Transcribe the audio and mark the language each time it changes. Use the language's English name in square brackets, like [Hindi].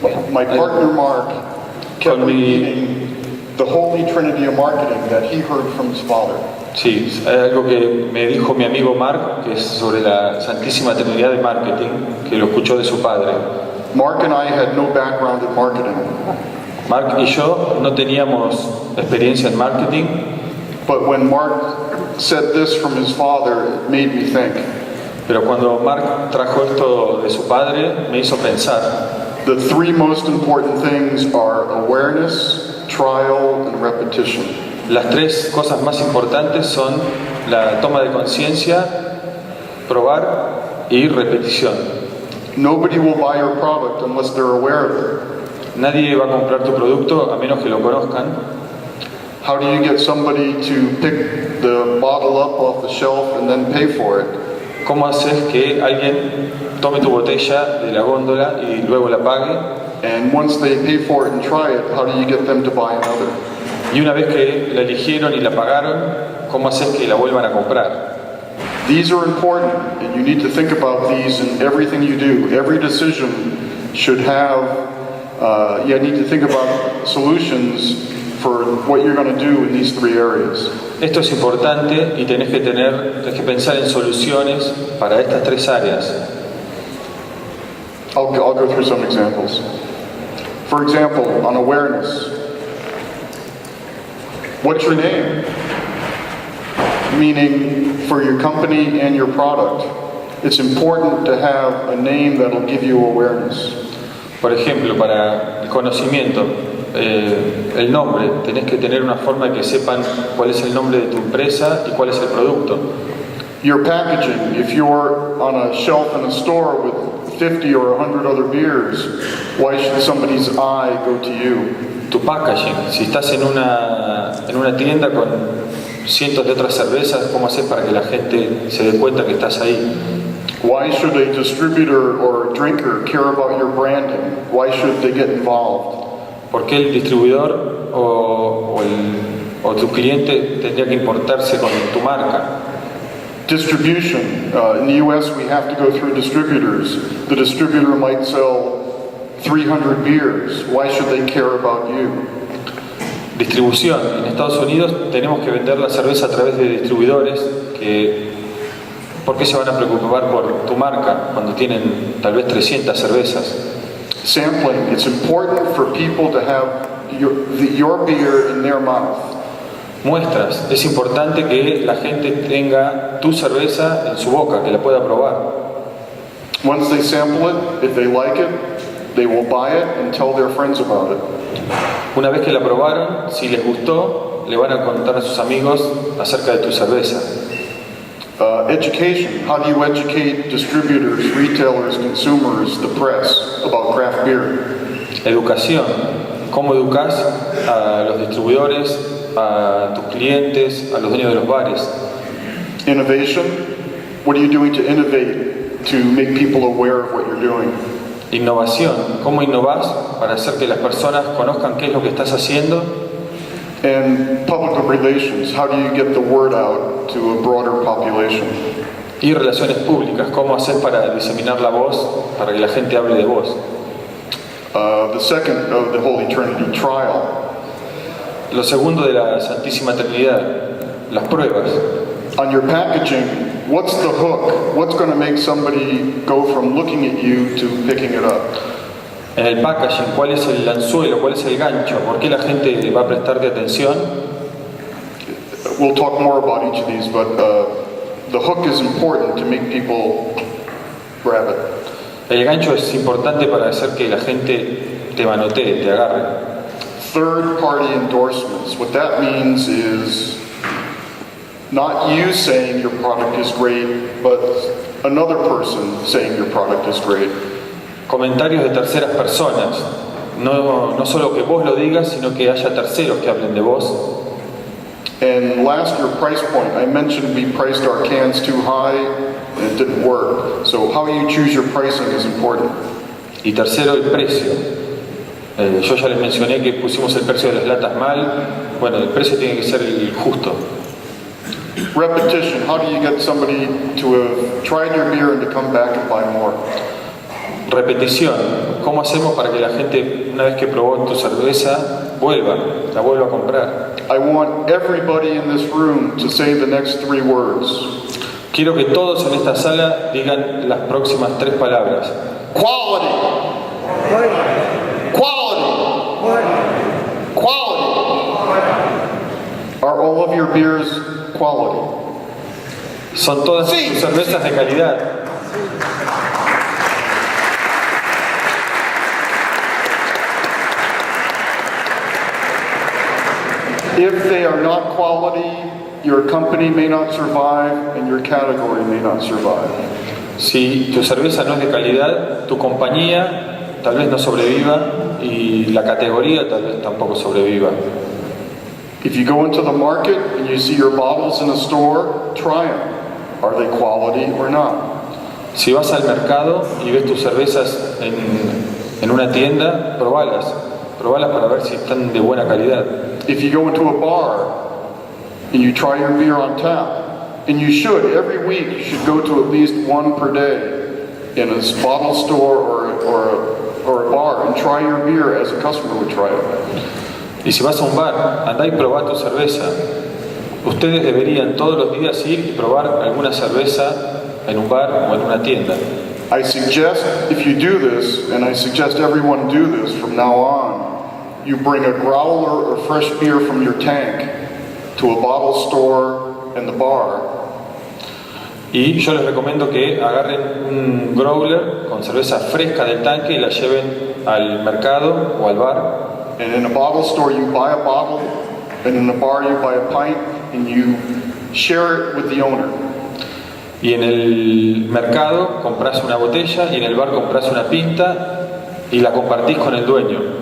[English] My partner Mark kept repeating the Holy Trinity of Marketing that he heard from his father. [Spanish] Sí, hay algo que me dijo mi amigo Mark, que es sobre la Santísima Trinidad de Marketing, que lo escuchó de su padre. [English] Mark and I had no background in marketing. [Spanish] Mark y yo no teníamos experiencia en marketing, [English] But when Mark said this from his father, it made me think. [Spanish] pero cuando Mark trajo esto de su padre, me hizo pensar. [English] The 3 most important things are awareness, trial, and repetition. [Spanish] Las 3 cosas más importantes son la toma de conciencia, probar y repetición. [English] Nobody will buy your product unless they're aware of it. [Spanish] Nadie va a comprar tu producto a menos que lo conozcan. [English] How do you get somebody to pick the bottle up off the shelf and then pay for it? [Spanish] ¿Cómo haces que alguien tome tu botella de la góndola y luego la pague? [English] And once they pay for it and try it, how do you get them to buy another? [Spanish] Y una vez que la eligieron y la pagaron, ¿cómo haces que la vuelvan a comprar? [English] These are important, and you need to think about these in everything you do. Every decision should have, you need to think about solutions for what you're going to do in these 3 areas. [Spanish] Esto es importante y tenés que pensar en soluciones para estas 3 áreas. [English] I'll go through some examples. For example, on awareness. What's your name? Meaning, for your company and your product, it's important to have a name that'll give you awareness. [Spanish] Por ejemplo, para el conocimiento, el nombre, tenés que tener una forma de que sepan cuál es el nombre de tu empresa y cuál es el producto. [English] Your packaging, if you're on a shelf in a store with 50 or 100 other beers, why should somebody's eye go to you? [Spanish] Tu packaging, si estás en una tienda con cientos de otras cervezas, ¿cómo haces para que la gente se dé cuenta que estás ahí? [English] Why should a distributor or a drinker care about your branding? Why should they get involved? [Spanish] ¿Por qué el distribuidor o tu cliente tendría que importarse con tu marca? [English] Distribution. In the U.S., we have to go through distributors. The distributor might sell 300 beers. Why should they care about you? [Spanish] Distribución. En Estados Unidos tenemos que vender la cerveza a través de distribuidores ¿por qué se van a preocupar por tu marca cuando tienen tal vez 300 cervezas? [English] Sampling. It's important for people to have your beer in their mouth. [Spanish] Muestras. Es importante que la gente tenga tu cerveza en su boca, que la pueda probar. [English] Once they sample it, if they like it, they will buy it and tell their friends about it. [Spanish] Una vez que la probaron, si les gustó, le van a contar a sus amigos acerca de tu cerveza. [English] Education. How do you educate distributors, retailers, consumers, the press about craft beer? [Spanish] Educación. ¿Cómo educas a los distribuidores, a tus clientes, a los dueños de los bares? [English] Innovation. What are you doing to innovate to make people aware of what you're doing? [Spanish] Innovación. ¿Cómo innovás para hacer que las personas conozcan qué es lo que estás haciendo? [English] And public relations. How do you get the word out to a broader population? [Spanish] Y relaciones públicas. ¿Cómo haces para diseminar la voz, para que la gente hable de vos? [English] The second of the Holy Trinity, trial. [Spanish] Lo segundo de la Santísima Trinidad, las pruebas. [English] On your packaging, what's the hook? What's going to make somebody go from looking at you to picking it up? [Spanish] En el packaging, ¿cuál es el anzuelo? ¿Cuál es el gancho? ¿Por qué la gente va a prestarte atención? [English] We'll talk more about each of these, but the hook is important to make people grab it. [Spanish] El gancho es importante para hacer que la gente te manotee, te agarre. [English] Third-party endorsements. What that means is not you saying your product is great, but another person saying your product is great. [Spanish] Comentarios de terceras personas. No solo que vos lo digas, sino que haya terceros que hablen de vos. [English] And last year, price point. I mentioned we priced our cans too high and it didn't work. So how you choose your pricing is important. [Spanish] Y tercero, el precio. Yo ya les mencioné que pusimos el precio de las latas mal. Bueno, el precio tiene que ser el justo. [English] Repetition. How do you get somebody to have tried your beer and to come back and buy more? [Spanish] Repetición. ¿Cómo hacemos para que la gente, una vez que probó tu cerveza, la vuelva a comprar? [English] I want everybody in this room to say the next 3 words. [Spanish] Quiero que todos en esta sala digan las próximas 3 palabras. [English] Quality. Quality. Quality. Are all of your beers quality? [Spanish] Son todas tus cervezas de calidad. [English] If they are not quality, your company may not survive and your category may not survive. [Spanish] Si tu cerveza no es de calidad, tu compañía tal vez no sobreviva y la categoría tal vez tampoco sobreviva. [English] If you go into the market and you see your bottles in a store, try them. Are they quality or not? [Spanish] Si vas al mercado y ves tus cervezas en una tienda, probalas para ver si están de buena calidad. [English] If you go into a bar and you try your beer on tap, and you should, every week you should go to at least one per day in a bottle store or a bar and try your beer as a customer would try it. [Spanish] Y si vas a un bar, andá y probá tu cerveza. Ustedes deberían todos los días ir y probar alguna cerveza en un bar o en una tienda. [English] I suggest, if you do this, and I suggest everyone do this from now on, you bring a growler or fresh beer from your tank to a bottle store and the bar. [Spanish] Y yo les recomiendo que agarren un growler con cerveza fresca del tanque y la lleven al mercado o al bar. [English] And in a bottle store you buy a bottle, and in a bar you buy a pint, and you share it with the owner. [Spanish] Y en el mercado compras una botella y en el bar compras una pinta y la compartís con el dueño.